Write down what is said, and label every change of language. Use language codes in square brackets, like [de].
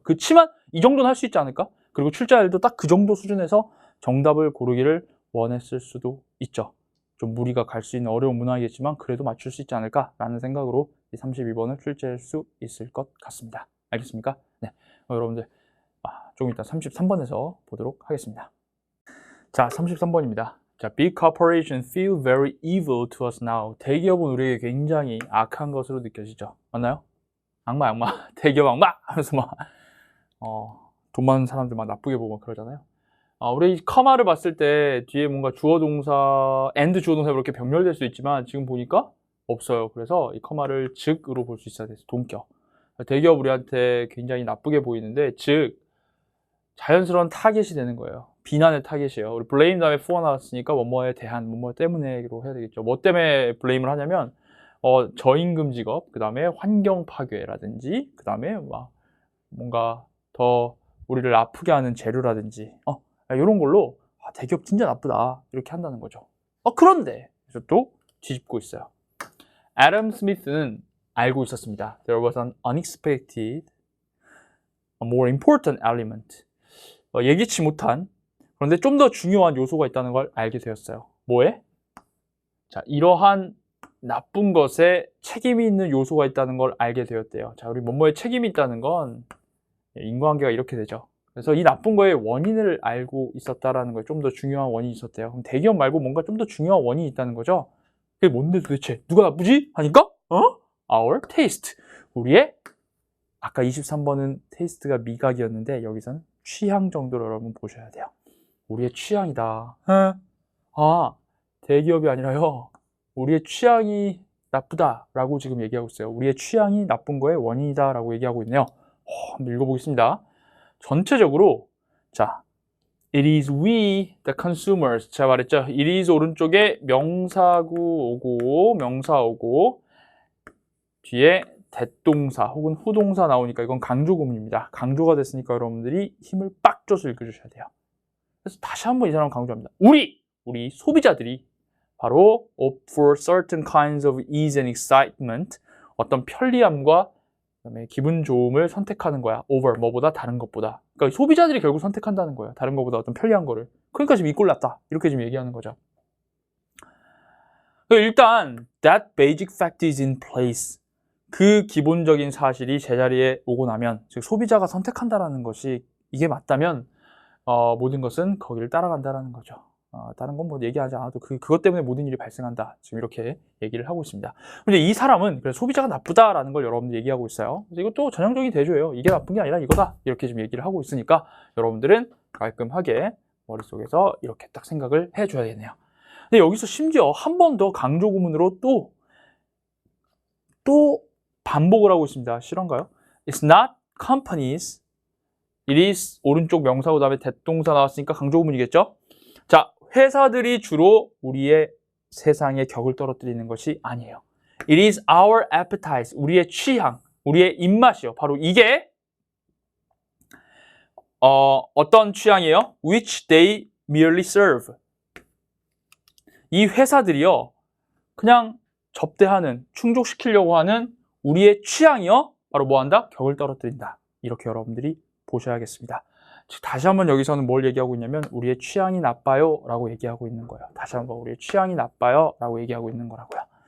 [ko] 그치만 이 정도는 할 수 있지 않을까? 그리고 출제자들도 딱 그 정도 수준에서 정답을 고르기를 원했을 수도 있죠. 좀 무리가 갈 수 있는 어려운 문항이겠지만 그래도 맞출 수 있지 않을까라는 생각으로 이 32번을 출제할 수 있을 것 같습니다. 알겠습니까? 네, 여러분들 조금 이따 33번에서 보도록 하겠습니다. 자, 33번입니다. [en] 자, big corporations feel very evil to us now. [ko] 대기업은 우리에게 굉장히 악한 것으로 느껴지죠. 맞나요? 악마. 대기업 악마! 하면서 돈 많은 사람들 막 나쁘게 보고 그러잖아요. 우리 커마를 봤을 때 뒤에 뭔가 주어 동사, and 주어 동사 이렇게 병렬될 수 있지만 지금 보니까 없어요. 그래서 이 커마를 즉으로 볼 수 있어야 돼서 동격. 대기업 우리한테 굉장히 나쁘게 보이는데 즉 자연스러운 타겟이 되는 거예요. 비난의 타겟이에요. 우리 blame 다음에 for 나왔으니까 뭐뭐에 대한, 뭐뭐 때문에로 해야 되겠죠. 뭐 때문에 blame을 하냐면 저임금 직업, 그 다음에 환경 파괴라든지, 그 다음에 뭔가 더 우리를 아프게 하는 재료라든지 이런 걸로 대기업 진짜 나쁘다 이렇게 한다는 거죠. 그런데 그래서 또 뒤집고 있어요. 애덤 스미스는 알고 있었습니다. [en] There was an unexpected, a more important element. [ko] 예기치 못한, 그런데 좀 더 중요한 요소가 있다는 걸 알게 되었어요. 뭐에? 자, 이러한 나쁜 것에 책임이 있는 요소가 있다는 걸 알게 되었대요. 자, 우리 뭐뭐에 책임이 있다는 건 인과관계가 이렇게 되죠. 그래서 이 나쁜 거의 원인을 알고 있었다라는 거에 좀 더 중요한 원인이 있었대요. 그럼 대기업 말고 뭔가 좀 더 중요한 원인이 있다는 거죠. 그게 뭔데 도대체? 누가 나쁘지? 하니까 [en] Our taste. [ko] 우리의, 아까 23번은 테이스트가 미각이었는데 여기서는 취향 정도로 여러분 보셔야 돼요. 우리의 취향이다. 대기업이 아니라요. 우리의 취향이 나쁘다라고 지금 얘기하고 있어요. 우리의 취향이 나쁜 거의 원인이다라고 얘기하고 있네요. 한번 읽어보겠습니다. 전체적으로 자, [en] it is we the consumers. [ko] 제가 말했죠. it is 오른쪽에 명사구 오고 명사 오고 뒤에 대동사 혹은 후동사 나오니까 이건 강조구문입니다. 강조가 됐으니까 여러분들이 힘을 빡 줘서 읽어주셔야 돼요. 그래서 다시 한번 이 사람 강조합니다. 우리 소비자들이 바로 [en] opt for certain kinds of ease and excitement, [ko] 어떤 편리함과 그다음에 기분 좋음을 선택하는 거야. over, 뭐보다 다른 것보다. 그러니까 소비자들이 결국 선택한다는 거예요. 다른 것보다 어떤 편리한 거를. 그러니까 지금 이 꼴 났다. 이렇게 지금 얘기하는 거죠. 일단 [en] that basic fact is in place. [ko] 그 기본적인 사실이 제자리에 오고 나면, 즉 소비자가 선택한다라는 것이 이게 맞다면 모든 것은 거기를 따라간다라는 거죠. 다른 건 뭐 얘기하지 않아도 그것 때문에 모든 일이 발생한다. 지금 이렇게 얘기를 하고 있습니다. 근데 이 사람은 그래서 소비자가 나쁘다라는 걸 여러분들 얘기하고 있어요. 그래서 이것도 전형적인 대조예요. 이게 나쁜 게 아니라 이거다. 이렇게 지금 얘기를 하고 있으니까 여러분들은 깔끔하게 머릿속에서 이렇게 딱 생각을 해줘야겠네요. 근데 여기서 심지어 한 번 더 강조 구문으로 또 반복을 하고 있습니다. 실화인가요? [en] It's not companies. [ko] It is 오른쪽 명사고 다음에 대동사 나왔으니까 강조구문이겠죠? 자, 회사들이 주로 우리의 세상의 격을 떨어뜨리는 것이 아니에요. [en] It is our appetite. [ko] 우리의 취향, 우리의 입맛이요. 바로 이게 어떤 취향이에요? [en] Which they merely serve. [ko] 이 회사들이요. 그냥 접대하는, 충족시키려고 하는 우리의 취향이요. 바로 뭐 한다? 격을 떨어뜨린다. 이렇게 여러분들이 보셔야겠습니다. 다시 한번 여기서는 뭘 얘기하고 있냐면 우리의 취향이 나빠요 라고 얘기하고 있는 거예요. 다시 한번 우리의 취향이 나빠요 라고 얘기하고 있는 거라고요.